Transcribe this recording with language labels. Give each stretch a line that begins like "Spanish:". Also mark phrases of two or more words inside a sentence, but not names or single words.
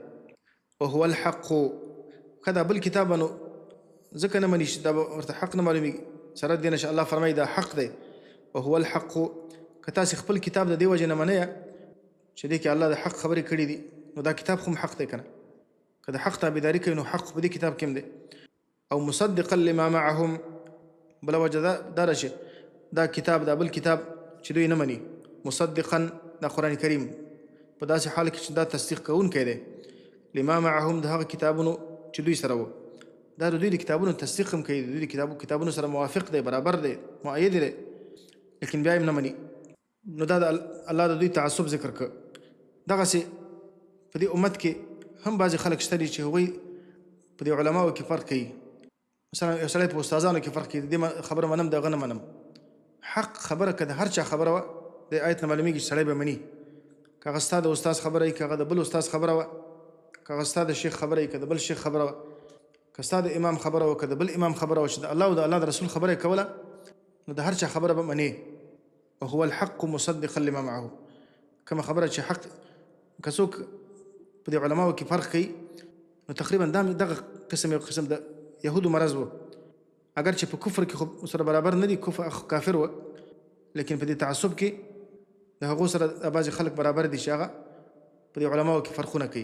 Arabic: وهو الحق
Pashto: که دا بل کتاب نو ځکه نه مني چې دا ورته حق نه معلومیږي. سره د دې نه چې الله فرمایي دا حق دی.
Arabic: وهو الحق
Pashto: که تاسې خپل کتاب د دې وجې نه منئ چې دې کې الله د حق خبرې کړي دي نو دا کتاب خو حق دی که نه. که د حق تابعداري کوي نو حق په دې کتاب کې هم دی. او
Arabic: مصدقا لما معهم
Pashto: بله وجه دا ده چې دا کتاب دا بل کتاب چې دوی نه مني مصدقا دا قرآن کریم په داسې حال کې چې دا تصدیق کوونکی دی
Arabic: لما معهم
Pashto: د هغه کتابونو چې دوی سره وو. دا د دوی د کتابونو تصدیق هم کوي، د دوی د کتابونو سره موافق دی، برابر دی، مؤید دی، لیکن بیا یې نه مني. نو دا د الله د دوی تعصب ذکر کړ. دغسې په دې امت کې هم بعضې خلک شته دي چې هغوی په دې علماو کې فرق کوي. مثلا یو سړی په استادانو کې فرق کوي، د دې خبره منم دغه نه منم. حق خبره که د هر چا خبره وه د آیت نه معلومیږي چې سړی به مني. که هغه ستا د استاد خبره وي، که هغه د بل استاد خبره وه، که هغه ستا د شیخ خبره وي، که د بل شیخ خبره وه، که ستا د امام خبره وه، که د بل امام خبره وه، چې د الله او د الله د رسول خبره یې کوله نو د هر چا خبره به منې.
Arabic: وهو الحق مصدقا لما معه.
Pashto: کومه خبره چې حق که څوک په دې علماو کې فرق کوي نو تقریبا دغه قسم یو قسم د یهودو مرض و. اگر چې په کفر کې خو سره برابر نه دي، کافر و، لیکن په دې تعصب کې د هغو سره بعضې خلک برابر دي چې هغه په دې علماو کې فرقونه کوي.